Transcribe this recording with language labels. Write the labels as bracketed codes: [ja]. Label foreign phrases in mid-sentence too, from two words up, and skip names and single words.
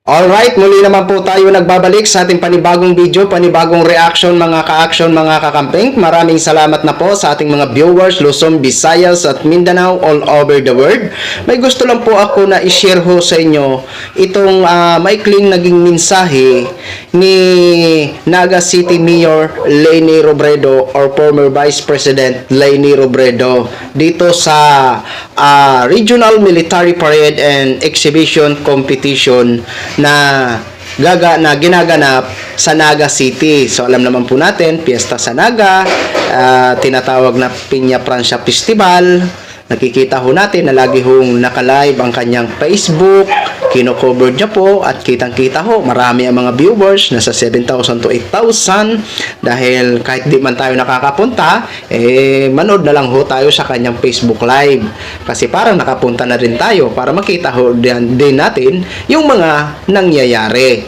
[tl] Alright, muli naman po tayo nagbabalik sa ating panibagong video, panibagong reaction mga ka-action, mga kakamping. Maraming salamat na po sa ating mga viewers, Luzon, Visayas at Mindanao [en] all over the world. [tl] May gusto lang po ako na i-share ho sa inyo itong maikling naging mensahe ni Naga City Mayor Leni Robredo or [en] former Vice President [tl] Leni Robredo dito sa Regional Military Parade and Exhibition Competition na ginaganap sa Naga City. So alam naman po natin, piyesta sa Naga, tinatawag na Piña Francia Festival. Nakikita ho natin na lagi hong nakalive ang kanyang Facebook, kino-cover niya po at kitang-kita ho, marami ang mga viewers, nasa 7,000 to 8,000 dahil kahit di man tayo nakakapunta, manood na lang ho tayo sa kanyang Facebook Live kasi parang nakapunta na rin tayo para makita ho din natin yung mga nangyayari.